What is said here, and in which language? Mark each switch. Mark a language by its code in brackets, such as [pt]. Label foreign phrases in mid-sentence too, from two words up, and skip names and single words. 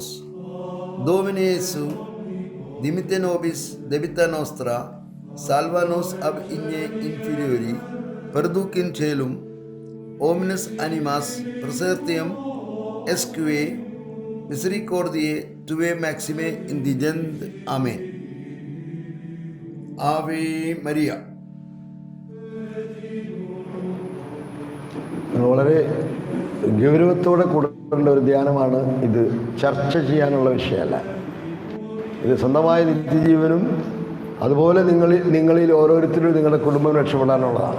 [la] Domine Iesu, dimite nobis debita nostra, salva nos ab igne inferiori, perduc in celum, omnes animas presertium esque misericordiae tuae maxime indigent. Amen. Ave Maria. [ml] വളരെ ഗൗരവത്തോടെ കൂടേണ്ട ഒരു ധ്യാനമാണ് ഇത്. ചർച്ച ചെയ്യാനുള്ള വിഷയമല്ല ഇത്. സ്വന്തമായ നിത്യജീവനും അതുപോലെ നിങ്ങളിൽ ഓരോരുത്തരും നിങ്ങളുടെ കുടുംബം രക്ഷപ്പെടാനുള്ളതാണ്.